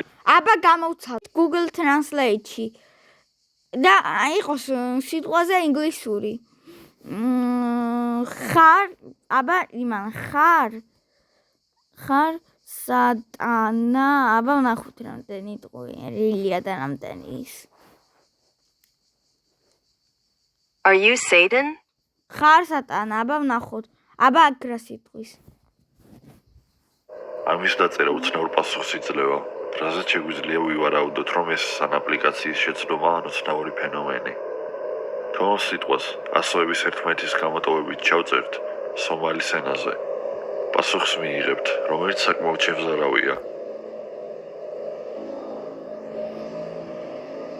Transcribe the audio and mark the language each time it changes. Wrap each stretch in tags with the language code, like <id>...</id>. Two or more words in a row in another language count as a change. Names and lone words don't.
<ka>აბა გამოვცალთ Google Translate-ში და იყოს სიტყვაზე ინგლისური. ხარ, აბა იმან ხარ სატანა, აბა ვნახოთ რამდენი ტყუილია და რამდენი ის.</ka> <en>Are you Satan?</en> <ka>ხარ სატანა, აბა ვნახოთ. აბა აქ რა სიტყვის. ამის დაწერა უცნაურ პასუხს იძლევა, რაზეც შეგვიძლია ვივარაუდოთ, რომ ეს სანაპლიკაციის შეცდომა ან უცნაური ფენომენი. თუ ამ სიტყვას ასოების ერთმანეთის გამოტოვებით ჩავწერთ სომალის ენაზე, პასუხს მიიღებთ, რომელიც საკმაოდ შემზარავია.</ka>